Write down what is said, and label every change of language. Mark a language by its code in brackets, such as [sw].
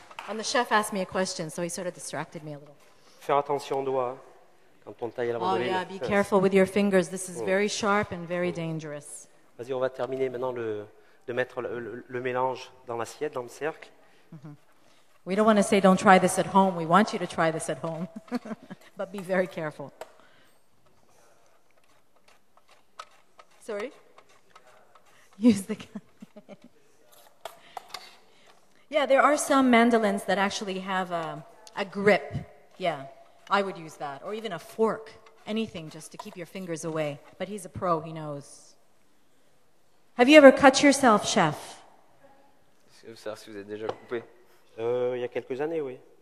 [en] And the chef asked me a question, so he sort of distracted me a little. [fr] Faire attention aux doigts hein, quand on taille à la [en] Oh, [fr] mandoline. [en] yeah, be careful with your fingers. This is very sharp and very dangerous. [fr] Vas-y, on va terminer maintenant de mettre le mélange dans l'assiette, dans le cercle. [en] We don't want to say don't try this at home. We want you to try this at home. But be very careful. Sorry? Use the gun. Yeah, there are some mandolins that actually have a grip. Yeah, I would use that. Or even a fork. Anything just to keep your fingers away. But he's a pro, he knows. Have you ever cut yourself, chef? [fr] Je veux savoir si vous êtes déjà coupé. Il y a quelques années, oui.